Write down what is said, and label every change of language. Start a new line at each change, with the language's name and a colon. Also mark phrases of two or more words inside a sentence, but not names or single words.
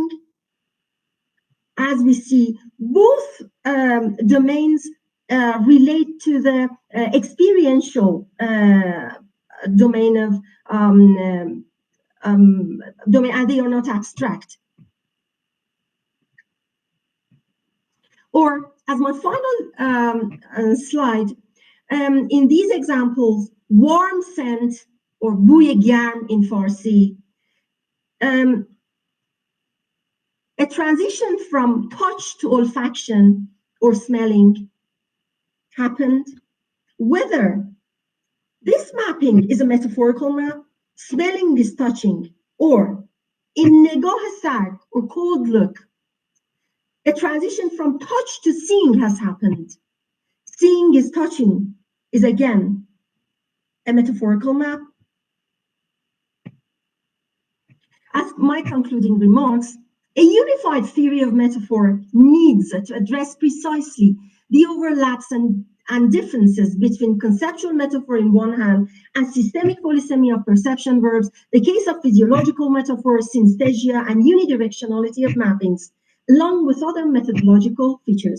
English: As we see, both domains relate to the experiential domain of domain, and they are not abstract. Or, as my final slide, in these examples, warm scent or
Persian: بوی گرم
English: in Farsi, a transition from touch to olfaction or smelling happened. Whether this mapping is a metaphorical map, smelling is touching, or in
Persian: نگاه سرد
English: or cold look, a transition from touch to seeing has happened. Seeing is touching is again a metaphorical map. As my concluding remarks, a unified theory of metaphor needs to address precisely the overlaps and differences between conceptual metaphor in one hand and systemic polysemy of perception verbs, the case of physiological metaphor, synesthesia, and unidirectionality of mappings, along with other methodological features.